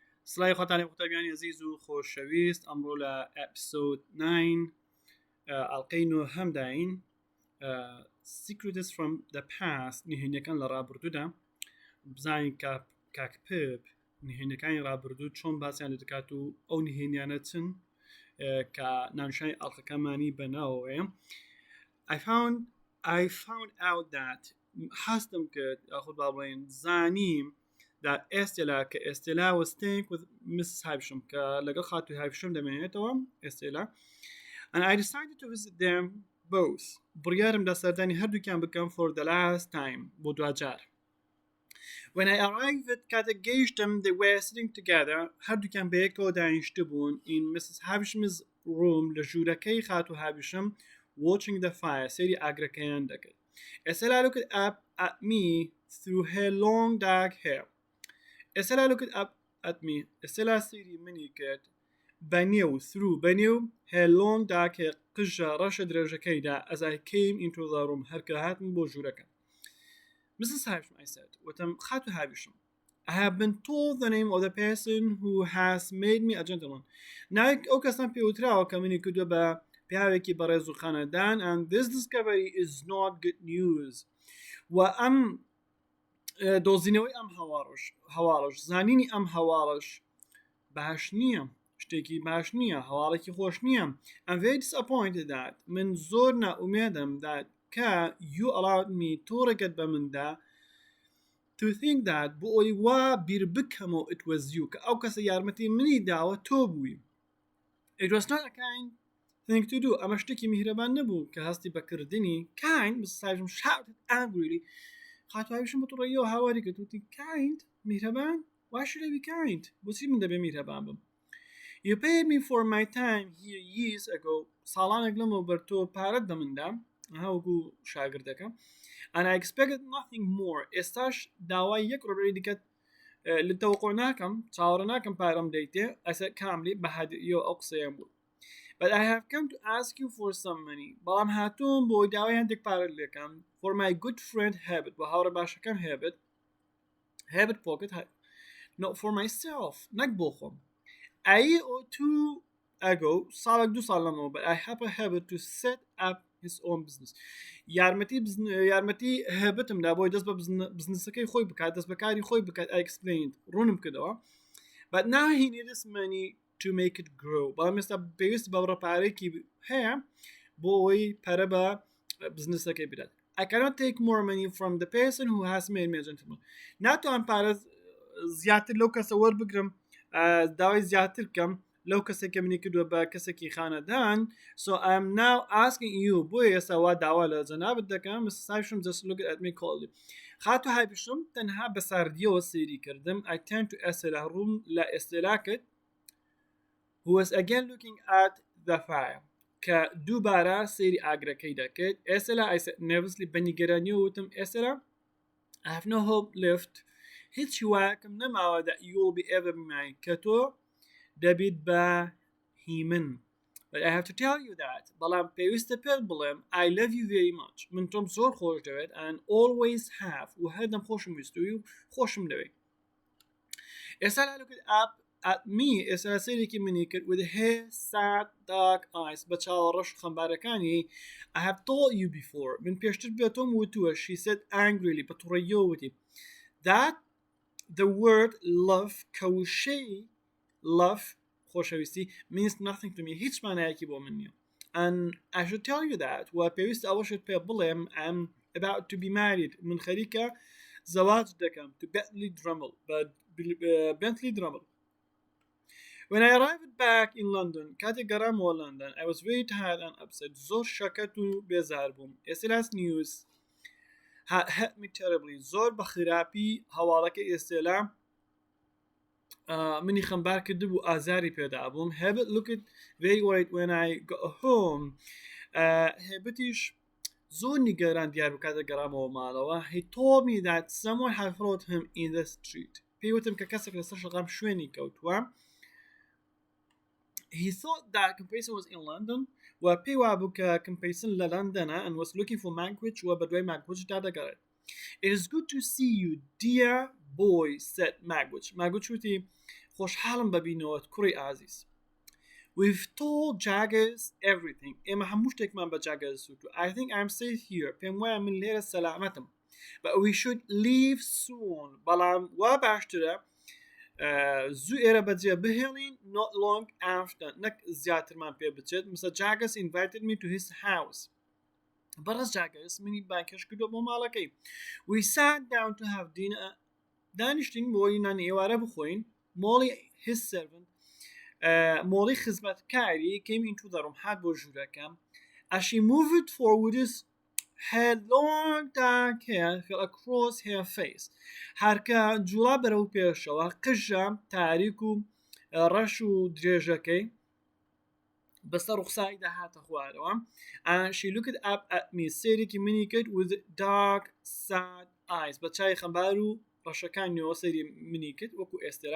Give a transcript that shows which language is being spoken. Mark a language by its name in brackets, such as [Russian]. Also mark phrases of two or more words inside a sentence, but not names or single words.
[Central Kurdish] سلای خۆتانی قوتابیانی عزیز و خۆشەویست ئەمڕۆ لە ئێپسۆد 9 ئەڵلقەی نۆیەم داین [English] Secrets from the Past [Central Kurdish] نهێنییەکان لە ڕابردوودا بزانین کاک پێپ نهێنییەکانی ڕابردوو چۆن باسییان لە دەکات و ئەو نهێنیانە چن کە ناونشانی ئەڵلقەکەمانی بەناوەیە [English] I found out that [Central Kurdish] حاستم کرد یاخود با بڵێن زانیم [English] that Estella کە Estella was staying with Mrs. Havisham [Central Kurdish] کە لەگەڵ خاتووی Havisham دەمێنێتەوە [English] Estella and I decided to visit them both [Central Kurdish] بڕیارم دا سەردانی هەردووکیان بکەم [English] for the last time [Central Kurdish] بۆ دوجار [English] when I arrived [Central Kurdish] کاتێک گەیشتم [English] they were sitting together [Central Kurdish] هەردووکیان بەیەکەوە دانیشتە بوون [English] in Mrs. Havisham's room [Central Kurdish] لە ژوورەکەی خاتوو Havisham [English] watching the fire [Central Kurdish] سەیری ئاگرەکەیان دەکرد [English] Estella looked up at me through her long dark hair Estella looked up at me Estella [Central Kurdish] سیری منی کرد بەنێو [English] through [Central Kurdish] بەنێو [English] her long dark hair [Central Kurdish] قژە ڕەشە درێژەکەیدا [English] as I came into the room [Central Kurdish] هەرکە هاتم بۆ ژوورەکە [English] Mrs. Havisham I said [Central Kurdish] وتم خاتو [English] Havisham I have been told the name of the person who has made me a gentleman [Central Kurdish] ناوی ئەو کەسان پێوتراوە کە منی کردووە بە پیاوێکی بەڕێز و خانەدان [English] and this discovery is not good news [Central Kurdish] و ئەم دۆزینەوەی ئەم هەواڵش زانینی ئەم هەواڵش باش نییە شتێکی باش نییە هەواڵێکی خۆش نییە [English] I'm very disappointed that [Central Kurdish] من زۆر ناومێدم that کە [English] you allowed me [Central Kurdish] تۆ ڕێگەت بە مندا [English] to think that [Central Kurdish] بۆ ئەوی وا بیر بکەمەوە [English] it was you [Central Kurdish] کە ئەو کەسە یارمەتی منی داوە تۆ بووی [English] it was not a kind thing to do [Central Kurdish] ئەمە شتێکی میهرەبان نەبوو کە هەستی بەکردنی [English] kind Mrs. Havisham shouted angrily [Central Kurdish] خاتو Havisham بە تووڕێیەوە هاواری کرد وتی kind میهرەبان [English] why should I be kind [Central Kurdish] بۆچی من دەبێ میهرەبان بم [English] you paid me for my time here years ago [Central Kurdish] ساڵانێک لەمەوە بەر تۆ پارەت دەمندا هەوەکو شاگردەکە [English] and I expected nothing more [Central Kurdish] ئێستاش داوای یەک ڕۆبەری دیکەت لە تەوقع ناکەم چاوەڕە ناکەم پارەم دەیتێ ئەسە کاملی بەهادیەوە ئەو قسەیان بوو [English] But I have come to ask you for some money. [Central Kurdish] بەڵام هاتووم بۆ داوای هەندێک پارە لێکم [English] for my good friend Habit [Central Kurdish] بۆ هاوڕە باشەکەم [English] Habit pocket not for myself [Central Kurdish] نەک بۆ خۆم [English] a year or two ago [Central Kurdish] ساڵێک دو ساڵ لەمەوە [English] but I have a habit to set up his own business [Central Kurdish] یارمەتی هەبتمدا بۆی دەست بە بزنسەکەی خۆی بکات دەست بەکاری خۆی بکات [English] I explained [Central Kurdish] ڕوونم کردەوە [English] but now he needs money to make it grow [Central Kurdish] بەڵام ئێستا پێویست بە ڕەپارێکی هەیە بۆ ئەوەی پەرە بە بزنسەکەی بدات [English] I cannot take more money from the person who has made me a gentleman [Central Kurdish] ناتوان پارە زیاتر لەو کەسە وەربگرم داوای زیاتر بکەم لەو کەسێکە منی کردووە بە کەسێکی خانەدان [English] so I am now asking you [Central Kurdish] بۆیە ئێستا وا داوا لە جەنابەت دەکەم Mrs. [English] Havisham just looked at me coldly [Central Kurdish] خاتو Havisham تەنها بە ساردیەوە سەیری کردم [English] I turned to Estella [Central Kurdish] ڕووم لە ئێستێلا کرد [English] who was again looking at the fire [Central Kurdish] کە دووبارە سەیری ئاگرەکەی دەکرد [English] Estella I said nervously [Central Kurdish] بەنیگەرانیەوە وتم [English] Estella I have no hope left [Central Kurdish] هیچ هیوایەکم نەماوە [English] that you will be ever mine [Central Kurdish] کە تۆ دەبیت بە هیمن [English] but I have to tell you that [Central Kurdish] بەڵام پێویستە پێت بڵێم [English] I love you very much [Central Kurdish] من تۆم زۆر خۆش دەوێت [English] and always have و [Central Kurdish] هەردەم خۆشم ویستوی و خۆشم دەوێت [English] Estella looked up at me [Central Kurdish] Estella سەیرێکی منی کرد [English] with her sad dark eyes [Central Kurdish] بە چاوەڕەش خەمبارەکانی [English] I have told you before [Central Kurdish] من پێشتر بێتۆم وتووە [English] she said angrily [Central Kurdish] بە تووڕێیەوە وتی [English] that the word love کەوشەی love خۆشەویستی means nothing to me [Central Kurdish] هیچ مانایەکی بۆ من نییە [English] and I should tell you that [Central Kurdish] و پێویست ئەوەشت پێ بڵێم [English] I'm about to be married [Central Kurdish] من خەریکە زەواج دەکەم [English] to Bentley Drummond When I arrived back in London [Central Kurdish] کاتێک گەڕامەوە London [English] I was very tired and upset [Central Kurdish] زۆر شەکەت و بێزار بووم [English] Estella's news had hit me terribly [Central Kurdish] زۆر بە خراپی هەواڵەکەی ئێستێلا منی خەمبار کرده بوو ئازاری پێدا بووم [English] Habit looked very worried when I got home [Central Kurdish] Habitیش زۆر نیگەران دیار بوو کاتێک گەڕامەوە ماڵەوە [English] He told me that someone had followed him in the street [Central Kurdish] پێی وتم کە کەسێک لەسەر شەقام شوێنی کەوتووە [English] He thought that Compeyson was in London [Central Kurdish] و پێی وابوو کە Compeyson لە لەندەنە [English] and was looking for Magwitch [Central Kurdish] و بە دوای Magwitch دادەگەڕێت [English] It is good to see you dear boy said Magwitch [Central Kurdish] وتی خۆشحاڵم ببینەوەت کوڕی ئازیز. [English] We've told Jaggers everything. [Central Kurdish] ئێمە هەموو شتێکمان بە Jaggers سووتو. [English] I think I'm safe here. [Central Kurdish] پێم وایە من لێرە سەلامەتم. [English] But we should leave soon. [Central Kurdish] بەڵام وا باشترە زوو ئێرە بەجێ بهێڵین [English] not long after. [Central Kurdish] نەک زیاترمان پێ بچێت. [English] Mr. Jaggers invited me to his house. [Central Kurdish] بەڕست Jaggers منی بانکەش کردو بۆ ماڵەکەی. [English] We sat down to have dinner. [Central Kurdish] دانیشتین بۆی نان ئێوارە بخۆین. [English] Molly, his servant, Molly خزمەتکاری came into the room [Central Kurdish] هات بۆ ژوورەکەم. [English] As she moved forward, her long dark hair fell across her face. [Central Kurdish] هەرکە جوڵا بەرەو پێشەوە قژە تاریک و ڕەش و درێژەکەی بەسەر ڕوخسایی داهاتە خوارەوە. [English] And she looked up at me [Central Kurdish] سێرێکی منی کرد [English] with dark sad eyes. [Central Kurdish] بە چای خەمبار و ڕەشەکانیەوە سەیری منی کرد وەکو ئێستێرا.